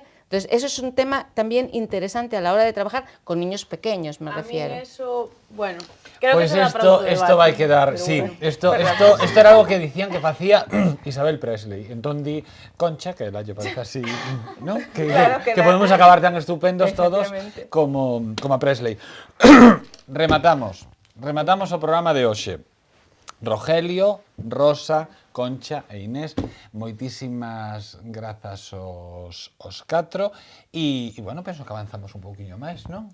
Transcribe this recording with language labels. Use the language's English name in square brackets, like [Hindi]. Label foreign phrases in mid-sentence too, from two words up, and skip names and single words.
[Spanish] Entonces, eso es un tema también interesante a la hora de trabajar con niños pequeños, me refiero. A mí eso, bueno, creo Pues que esto va a quedar, sí, bueno. esto era algo que decían que hacía Isabel Presley. Entonces di Concha, que la parece así, ¿no? Claro que podemos acabar tan estupendos todos como a Presley. [Galician] Rematamos o programa de hoxe. Rogelio, Rosa, Concha e Inés, moitísimas grazas aos 4 e, bueno, penso que avanzamos un pouquiño máis, non?